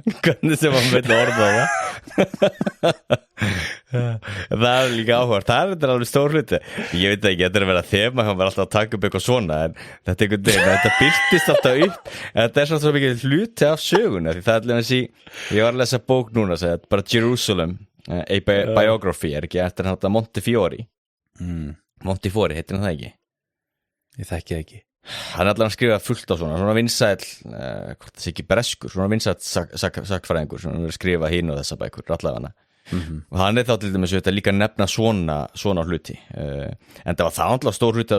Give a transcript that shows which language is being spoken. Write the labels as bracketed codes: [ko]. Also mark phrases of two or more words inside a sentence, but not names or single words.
[is] hvernig sem hann vil orða það er líka áhugavert það er alveg stór hluti ég veit ekki, þetta er að vera þema hann var alltaf að taka upp eitthvað svona en þetta byrtist alltaf upp en þetta er svo mikið hluti af söguna því það er alveg ég var að lesa bók núna bara Jerusalem a biography er ekki eftir hann Montefiore Montefiore, heitir hann það ekki? Ég þekki það ekki hann er allavega að skrifa fullt á svona vinsæll hvort það sé ekki breskur svona vinsæll sakfræðingur svona að skrifa hín og þessa bækur allavega og hann er þá til dæmis líka að nefna svona hluti en það var það alltaf stór hluti af